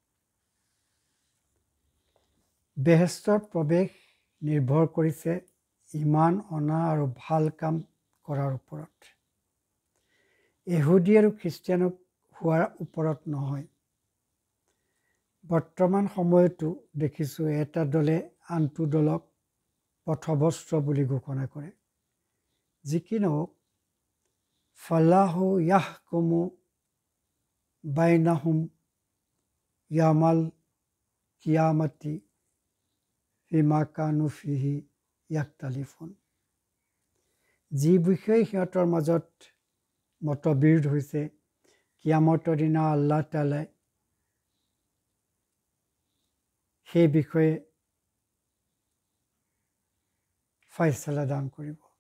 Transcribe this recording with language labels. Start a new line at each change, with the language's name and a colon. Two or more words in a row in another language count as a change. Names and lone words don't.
Assamese: বেহেস্তৰ প্ৰৱেশ নিৰ্ভৰ কৰিছে ইমান অনা আৰু ভাল কাম কৰাৰ ওপৰত, ইহুদী আৰু খ্ৰীষ্টিয়ান হোৱাৰ ওপৰত নহয়। বৰ্তমান সময়তো দেখিছোঁ এটা দলে আনটো দলক পথভ্ৰষ্ট বুলি ঘোষণা কৰে। যি কি নহওক
Arabic: فالله يحكم بينهم يوم القيامة فيما كانوا فيه يختلفون.
Assamese: যি বিষয়ে সিহঁতৰ মাজত মতবিৰোধ হৈছে কিয়ামতৰ দিনা আল্লাহ তাআলাই সেই বিষয়ে ফাইছলা দান কৰিব।